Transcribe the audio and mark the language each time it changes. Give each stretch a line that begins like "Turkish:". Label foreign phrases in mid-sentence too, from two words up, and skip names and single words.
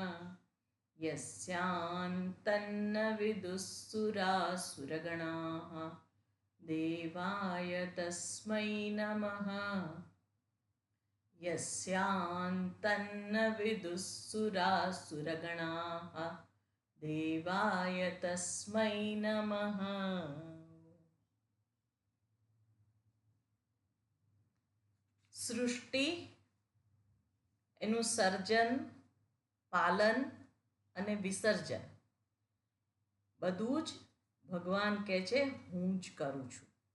Sanskrit: यस्यान्तन्न विदुःसुरासुरगणाः देवाय तस्मै नमः यस्यान्तन्न विदुःसुरासुरगणाः देवाय तस्मै नमः।
Gujarati: સૃષ્ટિ, એનું સર્જન, પાલન અને વિસર્જન બધું જ ભગવાન કહે છે હું જ કરું છું.